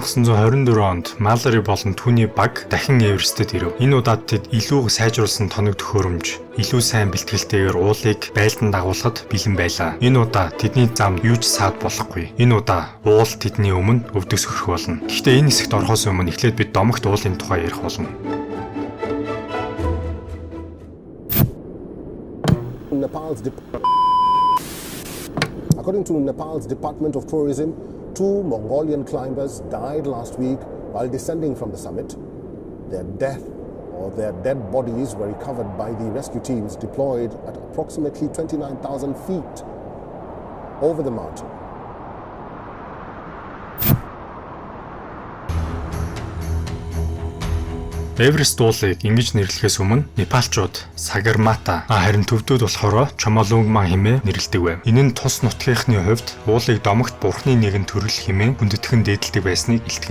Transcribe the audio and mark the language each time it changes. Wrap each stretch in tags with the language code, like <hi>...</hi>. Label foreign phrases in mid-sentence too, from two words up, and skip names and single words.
<mn>1924 онд Маллори болон түүний баг дахин Эверестэд ирэв. Энэ удаад тэд илүү сайжруулсан тоног төхөөрөмж, илүү сайн бэлтгэлтэйгээр уулыг байлдан дагуулхад бэлэн байлаа. Энэ удаа тэдний замд юу ч саад болохгүй. Энэ удаа уул тэдний өмнө өвдөсгөх болно. Гэхдээ энэ хэсэгт орохоос өмнө эхлээд бид домогт уулын тухай ярих болно.</mn> <en>According to Nepal's Department of Tourism, 2 Mongolian climbers died last week while descending from the summit. Their dead bodies were recovered by the rescue teams deployed at approximately 29,000 feet over the mountain.</en> <mn>Эверест уулыг ингэж нэрлэхээс өмнө Непалчууд Сагармата харин төвдүүд болохоор Чомолунгма хэмээн нэрлэдэг байв. Энэ нь тус нутгийнхны хувьд уулыг домогт бурхны нэгэн төрөл хэмээн хүндэтгэн дээдэлдэг байсныг илтгэн.</mn>